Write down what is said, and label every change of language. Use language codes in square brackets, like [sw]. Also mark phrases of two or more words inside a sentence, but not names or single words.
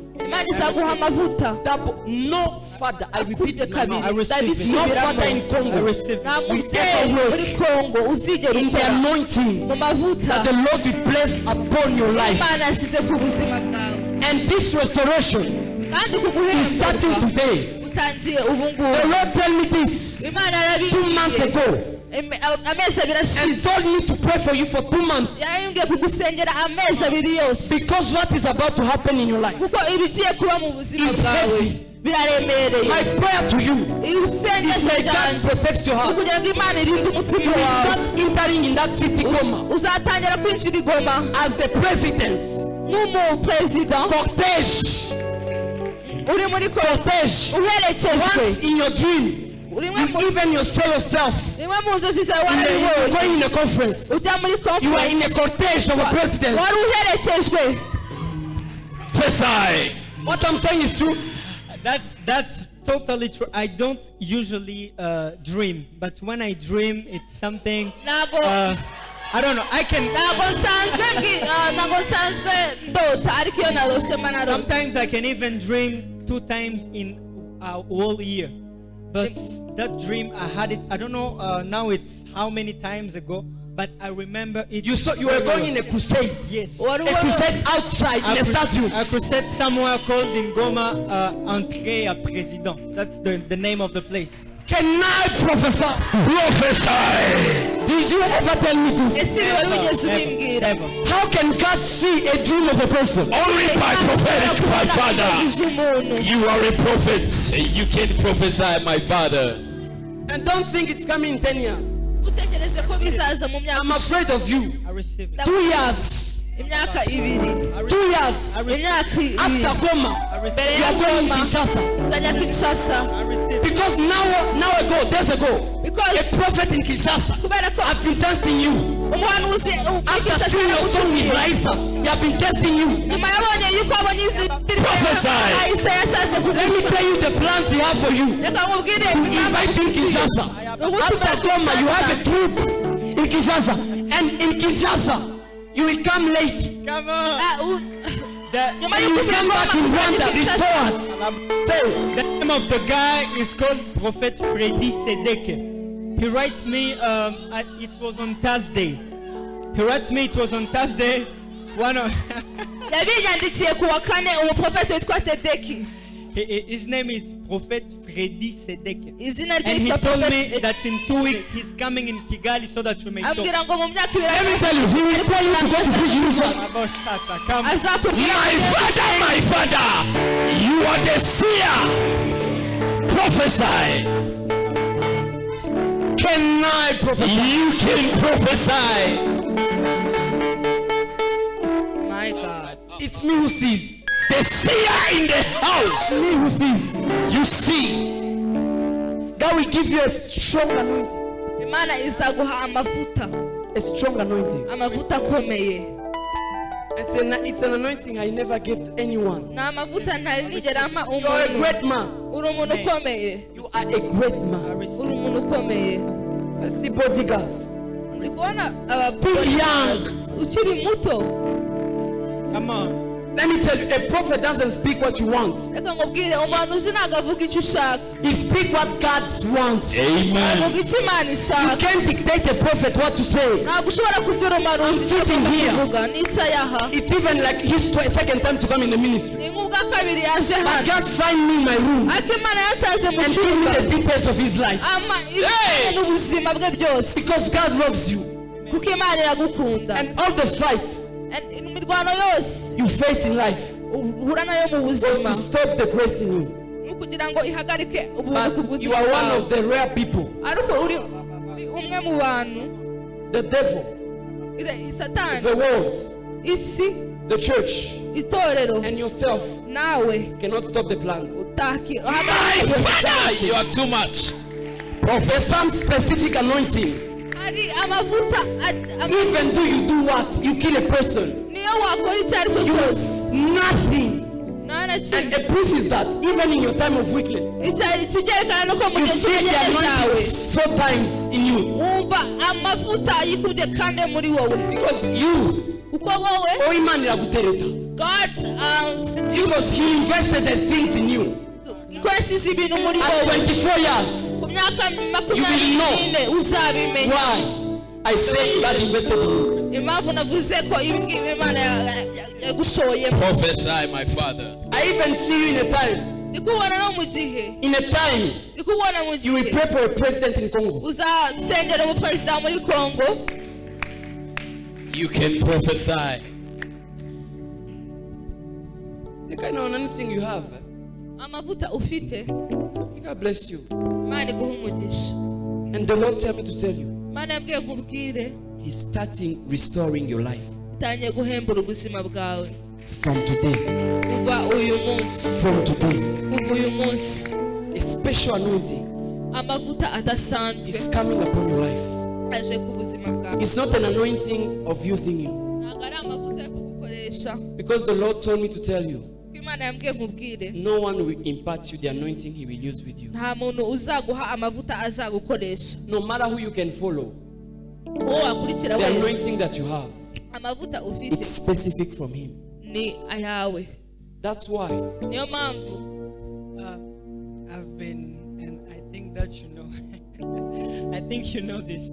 [rw] imana izaguha amavuta. [en] Double. No father. I repeat it. [rw] Akubye [en] in my [rw] kabiri. [en] mouth. [rw] ndabisubiramo. [en] No father in I Congo. receive. [rw] nta [en] will [rw] mubyeyi [en] ever work [rw] muri kongo uzigera [en] In the [rw] ukora [en] anointing [rw] mu mavuta [en] that the Lord will place upon your life. [rw] imana yashyize ku buzima bwawe. [en] And this restoration [rw] kandi [en] is starting [rw] kuguhemba [en] today. [rw] utangiye ubu [en] The [rw] ngubu. [en] Lord tell me this [rw] imana [en] 2 months [rw] yarabibwiye [en] ago [rw] amezi abiri [en] and [rw] ashize. [en] told me to pray for you for 2 months [rw] yarambwiye kugusengera amezi abiri yose [en] because what is about to happen in your life. [rw] kuko ibigiye kuba mu buzima [en] It's [rw] bwawe [en] heavy. [rw] biraremereye. [en] My prayer to you [rw] iyo [en] is [rw] usengesho [en] may God [rw] ryanjye [en] protect your [rw] ni [en] heart. [rw] kugira ngo imana irinde umutima [en] You will [rw] wawe. [en] start entering in that city Goma [rw] uzatangira kwinjira i Goma [en] as the president. [rw] nk'umuperezida [en] Cortege. [rw] uri muri [en] Cortege. [rw] uherekejwe. [en] Once in your dream, [rw] rimwe mu [en] you even yourself [rw] rimwe mu nzozi zawe [en] you're [rw] warabibonye [en] going in a conference. [rw] ujya muri [en] You are in a [rw] conference [en] cortege of a president. [rw] wari uherekejwe. [en] Prophesy. What I'm saying is true. That's totally true. I don't usually dream, but when I dream, it's something. [rw] ntabwo [en] I don't know. I can. [rw] ntabwo nsanzwe ndota ariko iyo narose mba narose. [en] Sometimes I can even dream 2 times in a whole year. But that dream, I had it. I don't know now it's how many times ago, but I remember it. You were going in a crusade. Yes. Wari A crusade outside in a stadium. A crusade somewhere called in Goma, [fr] Entrée à Président. [en] That's the name of the place. Can I prophesy? Prophesy. Did you ever tell me this? [rw] ese ibi wari wigeze ubimbwira. [en] Never. How can God see a dream of a person? Only by prophetic, my father. [rw] z'umuntu. [en] You are a prophet. You can prophesy, my father. And don't think it's coming in 10 years. [rw] utekereze ko bizaza mu myaka [en] I'm afraid of you. I receive it. 2 years. [rw] imyaka ibiri. [en] 2 years. [rw] imyaka ibiri. [en] After Goma, [rw] mbere [en] you [rw] ya [en] are going in [rw] Goma [en] Kinshasa. [rw] nzajya Kinshasa. [en] I receive it. Because days ago, Because a prophet in Kinshasa [rw] kubera ko [en] has been testing you. [rw] umuhanuzi [en] After seeing your song with Raisa, he has been testing you. [rw] nyuma yabonye yuko abonye izi [en] Prophesy. [rw] ahise yashatse [en] Let me tell you the plans he has for you. [rw] reka nkubwire [en] Invite you in Kinshasa. After Goma, you have a troop in Kinshasa. And in Kinshasa, you will come late. Come on. [rw] nyuma [en] You [rw] y'uko [en] will come back in Rwanda restored. Say, The name of the guy is called Prophet Freddy Sedeke. he writes me, it was on Thursday. He writes me, it was on Thursday. [rw] yabinyandikiye ku wa kane umuprofeti witwa Sedeki. [en] His name is Prophet Freddy Sedeke. And he told me that in 2 weeks he's coming in Kigali so that we may talk. Let me tell you, he will tell you to go to Bujumbura. My father, you are the seer. Prophesy. Can I prophesy? You can prophesy. My God. It's me who sees. The seer in the house. It's me who sees. You see. God will give you a strong anointing. [rw] Imana izaguha amavuta. [en] A strong anointing. [rw] Amavuta akomeye. [en] It's an anointing I never gave to anyone. [rw] Na amavuta ntari nigera mpa [en] You are a [rw] umuntu. [en] great man. [rw] Uri umuntu ukomeye. [en] You are a great man. [rw] Uri umuntu ukomeye. [en] I see bodyguards. [rw] Ndi kubona [en] Still young. [rw] ukiri muto. [en] Come on. Let me tell you, a prophet doesn't speak what you want. [rw] Reka nkubwire umuhanuzi ntabwo avuga icyo ushaka. [en] He speaks what God wants. Amen. [rw] Avuga icyo Imana [en] You [rw] ishaka. [en] can't dictate a prophet what to say. [rw] Ntabwo ushobora kubwira umuhanuzi icyo [en] sitting [rw] agomba [en] here. [rw] kuvuga. Nicaye aha. [en] It's even like his second time to come in the ministry. [rw] Ni nk'ubwa kabiri yaje [en] But [rw] hano. [en] God find me in my room [rw] Ariko Imana yasanze mu [en] and give me [rw] cyumba. [en] the details of his life. [rw] Ibijyanye n'ubuzima bwe byose. [en] Because God loves you. [rw] Kuko Imana iragukunda. [en] And all the fights [rw] Imirwano yose [en] you face in life [rw] uhura nayo mu [en] was [rw] buzima. [en] to stop the grace in you. [rw] Ni ukugira ngo ihagarike ubuntu ku [en] But you [rw] buzima [en] are one [rw] bwawe. [en] of the rare people. [rw] Ariko uri umwe mu bantu. [en] The devil, [rw] Satani, [en] the world, [rw] isi, [en] the church, [rw] itorero, [en] and yourself [rw] nawe [en] cannot stop the plans. [rw] utaki. [en] My father, you are too much. There's some specific anointings. [rw] Hari amavuta [en] Even though you do what? You kill a person. [rw] niyo wakora icyo ari cyo cyose. [en] Nothing. [rw] Nta na [en] And [rw] kimwe. [en] the proof is that even in your time of weakness, [rw] Ikibyerekana nuko mu [en] you [rw] gihe [en] feel the [rw] cy'ubugenge cyawe [en] anointings 4 times in you. [rw] wumva amavuta yikubye kane muri wowe. [en] Because you, [rw] Kuko wowe oh Imana iragutereta. [en] God Because he invested the things in you. [rw] ikoresheje ibintu muri [en] At [rw] wowe. [en] 24 years. [rw] Ku myaka [en] You will know. [rw] 24 uzabimenya. [en] Why? I said God invested in you. [rw] Impamvu navuze ko ibi ngibi Imana yagushoyemo. [en] Prophesy, my father. I even see you in a time. [rw] Ndi kubona no mu gihe. [en] In a time, [rw] Ndi kubona mu [en] you will [rw] gihe. [en] pray for a president in Congo. [rw] Uzasengera umuperezida muri Congo. [en] You can prophesy. The kind of anointing you have, [rw] Amavuta ufite. [en] God bless you. [rw] Imana iguha umugisha. [en] And the Lord tell me to tell you, [rw] Imana yabwiye nkubwire. [en] He's starting restoring your life [rw] Itangiye guhembura ubuzima bwawe. [en] from today. [rw] Kuva uyu munsi. [en] From today, [rw] Kuva uyu munsi. [en] a special anointing [rw] Amavuta adasanzwe [en] is coming upon your life. [rw] aje ku buzima bwawe. [en] It's not an anointing of using you, [rw] Ntabwo ari amavuta yo kugukoresha. [en] because the Lord told me to tell you, [rw] Imana yambwiye nkubwire. [en] no one will impart you the anointing He will use with you. [rw] Nta muntu uzaguha amavuta azagukoresha. [en] No matter who you can follow, [rw] Uwo wakurikira [en] the [rw] wese. [en] anointing that you have, [rw] Amavuta ufite [en] it's specific from Him. [rw] ni ayawe. [en] That's why [rw] Niyo mpamvu [en] I've been, and I think that you know, I think you know this.